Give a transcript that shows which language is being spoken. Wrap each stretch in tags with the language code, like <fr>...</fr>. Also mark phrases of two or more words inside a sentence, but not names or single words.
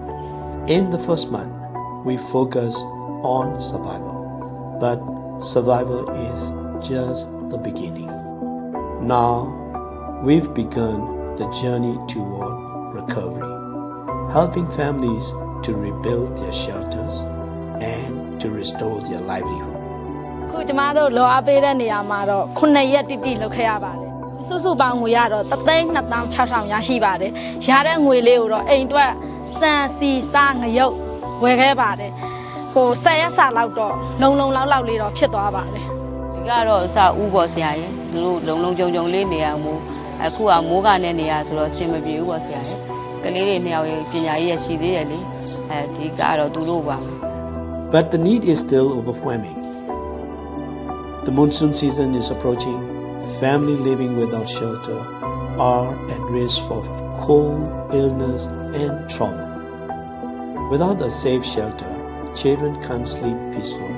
<en>In the first month, we focused on survival, but survival is just the beginning. Now, we've begun the journey toward recovery, helping families to rebuild their shelters and to restore their livelihood.</en> <my>ခုကျမတို့လောအားပေးတဲ့နေရာမှာတော့9ရက်တိတိလုပ်ခဲ့ရပါတယ်။စုစုပေါင်းငွေရတော့3,260,000ရရှိပါတယ်။ရတဲ့ငွေလေးကိုတော့အိမ်အတွက်စံစီစားငရုတ်ဝယ်ခဲ့ပါတယ်။ဟို10ရက်စာလောက်တော့လုံလောက်လေးတော့ဖြစ်သွားပါတယ်။ ဒီကတော့စာဦးပေါ်ဆရာရဲ့သူတို့လုံကြုံလေးနေရမို့အခုကမိုးကနေနေရဆိုတော့ဆင်မပြေဘူးပေါ့ဆရာရဲ့ကလေးတွေနှစ်ယောက်ရဲ့ပညာရေးရရှိသေးတယ်လေဒီကတော့သူတို့ပါ</my> <en>But the need is still overwhelming. The monsoon season is approaching. Families living without shelter are at risk for cold, illness, and trauma. Without a safe shelter, children can't sleep peacefully.</en>